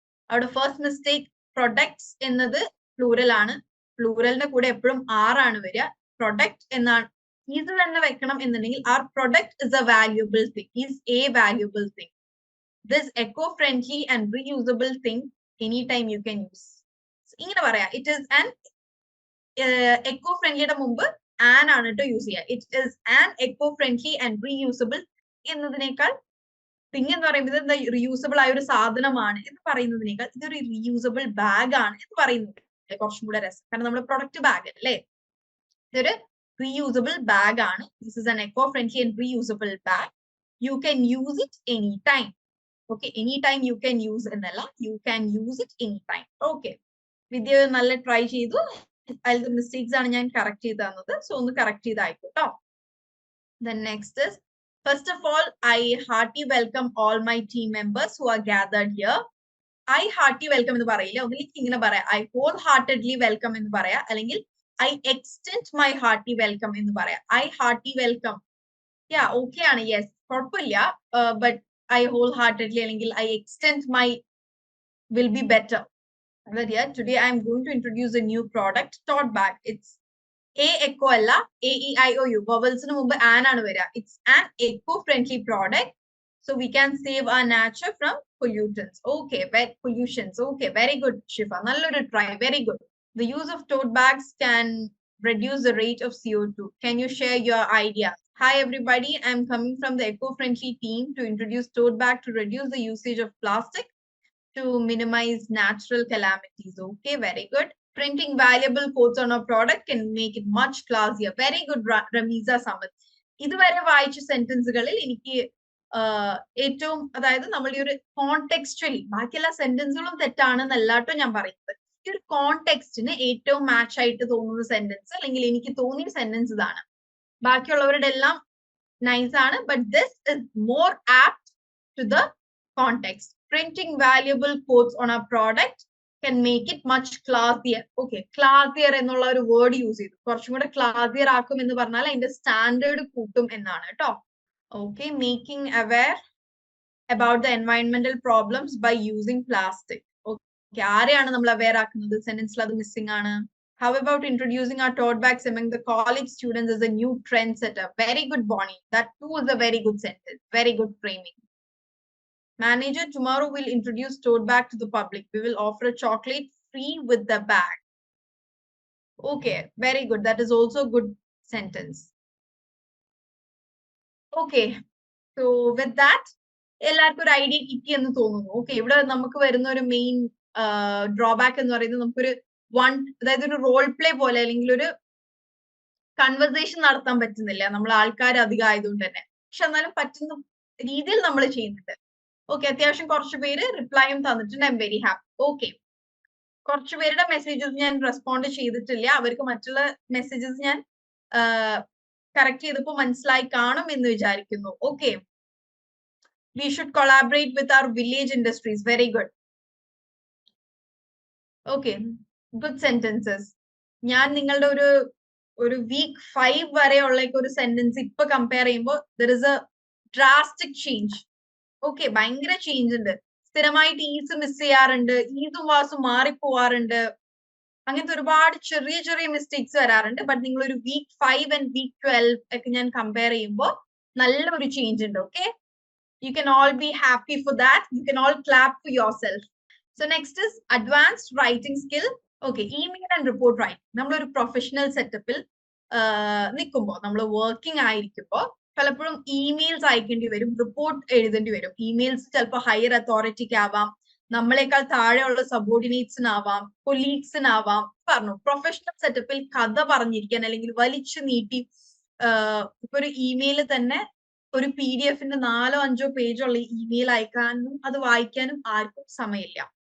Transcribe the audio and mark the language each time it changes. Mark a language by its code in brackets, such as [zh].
[en] Our first mistake, products എന്നത് plural ആണ്. [ml] പ്ലൂറലിന്റെ കൂടെ എപ്പോഴും ആർ ആണ് വരിക. പ്രൊഡക്റ്റ് എന്നാണ് ഇത് തന്നെ വെക്കണം എന്നുണ്ടെങ്കിൽ [en] our product is a valuable thing, [ml] is a valuable thing. [en] This eco-friendly and reusable thing anytime you can use. [ml] ഇങ്ങനെ പറയാം. [en] It is an [ml] eco-friendlyയുടെ മുമ്പ് an ആണ് ട്ടോ യൂസ് ചെയ്യുക. [en] It is an eco-friendly and reusable [ml] എന്നതിനേക്കാൾ തിങ് എന്ന് പറയുന്നത് എന്താ, റീയൂസബിൾ ആയ ഒരു സാധനമാണ് എന്ന് പറയുന്നതിനേക്കാൾ ഇതൊരു റീയൂസബിൾ ബാഗ് ആണ് എന്ന് പറയുന്നത് കുറച്ചും കൂടെ രസം. കാരണം നമ്മുടെ പ്രൊഡക്റ്റ് ബാഗ് അല്ലേ, ഇതൊരു റീയൂസബിൾ ബാഗ് ആണ്. [en] This is an eco friendly and reusable bag. You can use it any time. Okay, any time you can use എന്നല്ല, you can use it any time. [ml] Okay, വിദ്യ നല്ല try ചെയ്തു. അതിലത്തെ mistakes ആണ് ഞാൻ correct ചെയ്ത് തന്നത്. So ഒന്ന് correct ചെയ്തായിക്കോട്ടോ. [en] Then next is, first of all, I hearty welcome all my team members who are gathered here. I hearty welcome [ml] എന്ന് പറയില്ല, ഒന്നിലേക്ക് ഇങ്ങനെ പറയാം. [en] I wholeheartedly welcome [ml] എന്ന് പറയാം, അല്ലെങ്കിൽ [en] I extend my hearty welcome എന്ന് പറയാം. I hearty welcome, yeah, okay ആണ്, yes, [ml] കുഴപ്പമില്ല. [en] But I wholeheartedly അല്ലെങ്കിൽ I extend my will be better. But yeah, today I am going to introduce a new product, tote bag. It's A echo അല്ല, AEIOU vowelsന് മുമ്പ് an ആണ് വരിക. It's an eco-friendly product, so we can save our nature from pollutants. Okay, pollutions. Okay, very good, Shifa. നല്ലൊരു try, very good. The use of tote bags can reduce the rate of CO2. Can you share your idea? Hi everybody, I'm coming from the eco-friendly team to introduce tote bag to reduce the usage of plastic to minimize natural calamities. Okay, very good. Printing valuable quotes on a product can make it much classier. Very good, Ramiza Samath. [ml] ഇതുവരെ വായിച്ച സെന്റൻസുകളിൽ എനിക്ക് ഏറ്റവും, അതായത് നമ്മൾ ഈ ഒരു കോണ്ടെക്സ്ച്വലി, ബാക്കിയെല്ലാ സെന്റൻസുകളും തെറ്റാണെന്നല്ലാട്ടോ ഞാൻ പറയുന്നത്. ഈ ഒരു കോണ്ടെക്സ്റ്റിന് ഏറ്റവും മാച്ച് ആയിട്ട് തോന്നുന്ന സെന്റൻസ്, അല്ലെങ്കിൽ എനിക്ക് തോന്നിയ സെന്റൻസ് ഇതാണ്. ബാക്കിയുള്ളവരുടെ എല്ലാം നൈസ് ആണ്, [en] But this is more apt to the context. Printing valuable quotes on a product can make it much classier. [ml] Okay, classier എന്നുള്ള ഒരു വേർഡ് യൂസ് ചെയ്തു. കുറച്ചും കൂടെ classier ആക്കും എന്ന് പറഞ്ഞാൽ അതിന്റെ സ്റ്റാൻഡേർഡ് കൂട്ടും എന്നാണ് കേട്ടോ. [en] Okay, making aware about the environmental problems by using plastic. [ml] Okay, ആരെയാണ് നമ്മൾ aware ആക്കുന്നത്? സെന്റൻസിൽ അത് മിസ്സിംഗ് ആണ്. [en] How about introducing our tote bags among the college students as a new trendsetter? Very good, Bonnie. That too is a very good sentence. Very good framing. Manager, tomorrow will introduce tote bag to the public. We will offer a chocolate free with the bag. Okay, very good. That is also a good sentence. Okay, so with that, [ml] എല്ലാവർക്കും ഒരു idea കിട്ടി എന്ന് തോന്നുന്നു. Okay, ഇവിടെ നമുക്ക് വരുന്ന ഒരു main drawback എന്ന് പറയുന്നത് നമുക്കൊരു അതായത് ഒരു റോൾ പ്ലേ പോലെ അല്ലെങ്കിൽ ഒരു കൺവെർസേഷൻ നടത്താൻ പറ്റുന്നില്ല, നമ്മൾ ആൾക്കാർ അധികം ആയതുകൊണ്ട് തന്നെ. പക്ഷെ എന്നാലും പറ്റുന്ന രീതിയിൽ നമ്മൾ ചെയ്യുന്നുണ്ട്. ഓക്കെ, അത്യാവശ്യം കുറച്ച് പേര് റിപ്ലൈയും തന്നിട്ടുണ്ട്. [en] I am very happy. [ml] Okay, കുറച്ച് പേരുടെ മെസ്സേജസ് ഞാൻ റെസ്പോണ്ട് ചെയ്തിട്ടില്ല. അവർക്ക് മറ്റുള്ള മെസ്സേജസ് ഞാൻ കറക്റ്റ് ചെയ്തപ്പോൾ മനസ്സിലായി കാണും എന്ന് വിചാരിക്കുന്നു. [en] Okay, we should collaborate with our village industries. Very good. Okay, good sentences. [ml] ഞാൻ നിങ്ങളുടെ ഒരു week 5 വരെയുള്ള ഒരു സെന്റൻസ് ഇപ്പൊ കമ്പയർ ചെയ്യുമ്പോൾ [en] there is a drastic change. [ml] Okay, ഭയങ്കര ചേഞ്ച് ഉണ്ട്. സ്ഥിരമായിട്ട് ഈസ് മിസ് ചെയ്യാറുണ്ട്, ഈസും വാസും മാറിപ്പോവാറുണ്ട്, അങ്ങനത്തെ ഒരുപാട് ചെറിയ ചെറിയ മിസ്റ്റേക്സ് വരാറുണ്ട്. ബട്ട് നിങ്ങൾ ഒരു വീക്ക് 5 ആൻഡ് വീക്ക് 12 ഒക്കെ ഞാൻ കമ്പയർ ചെയ്യുമ്പോൾ നല്ല ഒരു ചേഞ്ച് ഉണ്ട്. [en] Okay, you can all be happy for that. You can all clap for yourself. So next is advanced writing skill. Okay, email and report writing. [ml] നമ്മളൊരു professional സെറ്റപ്പിൽ നിൽക്കുമ്പോൾ, നമ്മൾ വർക്കിംഗ് ആയിരിക്കുമ്പോൾ പലപ്പോഴും ഇമെയിൽസ് അയക്കേണ്ടി വരും, റിപ്പോർട്ട് എഴുതേണ്ടി വരും. ഇമെയിൽസ് ചിലപ്പോൾ ഹയർ അതോറിറ്റിക്ക് ആവാം, നമ്മളെക്കാൾ താഴെയുള്ള സബോർഡിനേറ്റ്സിനാവാം, കൊലീഗ്സിനാവാം. പറഞ്ഞു പ്രൊഫഷണൽ സെറ്റപ്പിൽ കഥ പറഞ്ഞിരിക്കാൻ അല്ലെങ്കിൽ വലിച്ചു നീട്ടി ഇപ്പൊ ഒരു ഇമെയിൽ തന്നെ ഒരു PDF-ന്റെ 4-5 പേജുള്ള ഇമെയിൽ അയക്കാനും അത് വായിക്കാനും ആർക്കും സമയമില്ല.